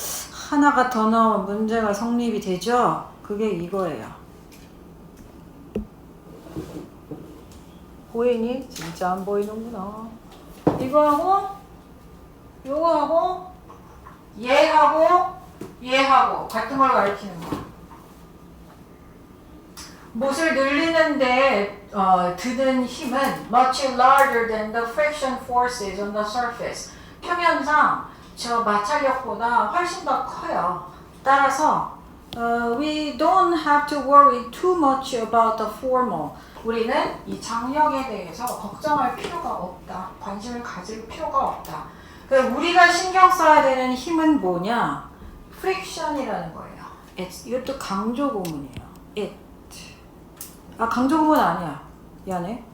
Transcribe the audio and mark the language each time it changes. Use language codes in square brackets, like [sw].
[ko] 하나가 더 나오면 문제가 성립이 되죠? 그게 이거예요. 보이니? 진짜 안 보이는구나. 이거하고 요거하고 얘하고 같은 걸 가리키는 거야. 못을 늘리는데 드는 힘은 [en] much larger than the friction forces on the surface. [ko] 표면상 저 마찰력보다 훨씬 더 커요. [en] 따라서 we don't have to worry too much about the formal. [ko] 우리는 이 장력에 대해서 걱정할 필요가 없다. 관심을 가질 필요가 없다. 우리가 신경 써야 되는 힘은 뭐냐? friction이라는 거예요. 이것도 강조 구문이에요. it. 강조 구문 아니야. 미안해.